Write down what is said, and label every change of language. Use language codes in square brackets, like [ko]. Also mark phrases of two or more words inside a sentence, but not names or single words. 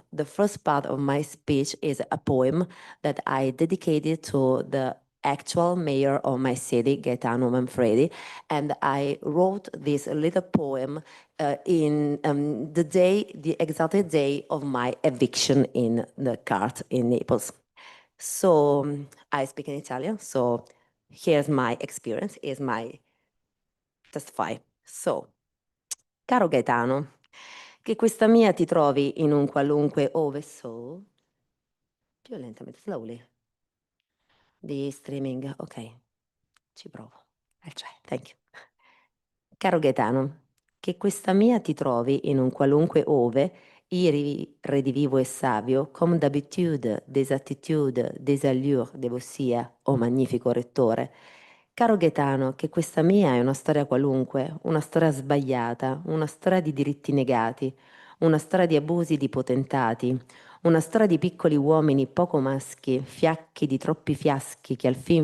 [en] The first part of my speech is a poem that I dedicated to the actual mayor of my city, Gaetano Manfredi, and I wrote this little poem in the exact day of my eviction in the cart in Naples. So I speak in Italian, so here's my experience, here's my testify. So, [it] caro Gaetano, che questa mia ti trovi in un qualunque ove so, più lentamente, slowly. Di streaming, ok, ci provo. Cioè, [en] thank you. [it] Caro Gaetano, che questa mia ti trovi in un qualunque ove, redivivo e savio, [fr] comme d'habitude, des attitudes, des allures, [it] devosia, o magnifico rettore. Caro Gaetano, che questa mia è una storia qualunque, una storia sbagliata, una storia di diritti negati, una storia di abusi di potentati, una storia di piccoli uomini poco maschi, fiacchi di troppi fiaschi che al fin